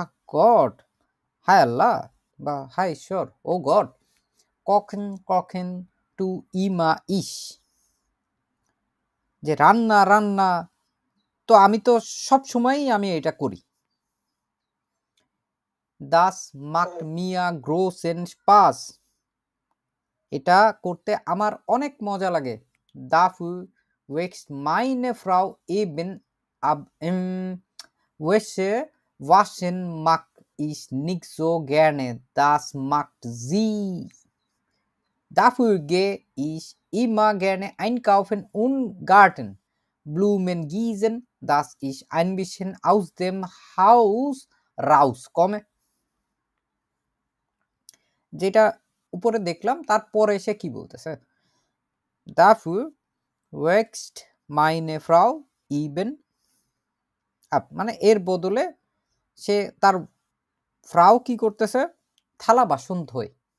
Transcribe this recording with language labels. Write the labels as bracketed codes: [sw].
[bn] God, হায় আল্লাহ বা হায় ঈশ্বর, ও god, [de] kochen tu immer ich, [bn] যে রান্না তো আমি তো সব সময়ই আমি এটা করি। [de] Das macht mir großen Spaß, [bn] এটা করতে আমার অনেক মজা লাগে। [de] Dafür wächst meine Frau eben ab Wäsche waschen mag ich nicht so gerne, das macht sie. Dafür gehe ich immer gerne einkaufen und Garten Blumen gießen, dass ich ein bisschen aus dem Haus rauskomme. [bn] যেটা উপরে দেখলাম তারপরে এসে কি বলতেছে, [de] Dafür wächst meine Frau eben ab, [bn] মানে এর বদলে সে তার ফ্রাউ কি করতেছে, থালা বাসন ধোয়।